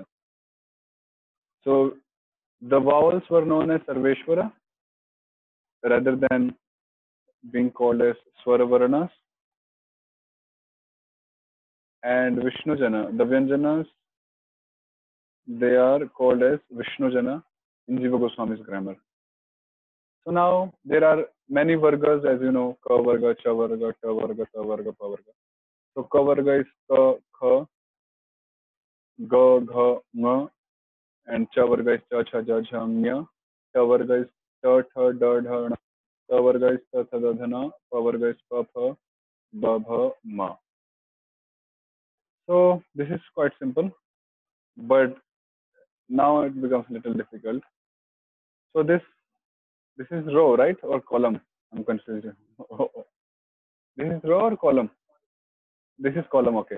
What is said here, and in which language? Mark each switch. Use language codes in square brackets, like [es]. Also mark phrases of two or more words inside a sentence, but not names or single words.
[en] So the vowels were known as Sarveshvara rather than being called as Swaravarnas. And Vishnu Jana, the Vyanjanas, they are called as Vishnu Jana in Jīva Gosvāmī's grammar. So now there are many vargas, as you know, [sa] Ka varga, Cha varga, Ta varga, Ta varga, Pa varga. [en] So [sa] Ka varga [en] is Ka, Kha, Ga, Gha, Nga, and [sa] Cha varga [en] is Cha, Cha, Ja, Jha, Nya. [sa] Ta varga [en] is Ta, Tha, Da, Dha, Na. [sa] Ta varga [en] is Ta, Tha, Da, Dha, Na. [sa] Pa varga [en] is Pa, Pha, Ba, Bha, Ma. So this is quite simple, but now it becomes a little difficult. So this is row, right, or column? I'm confused. This is row or column? This is column, okay.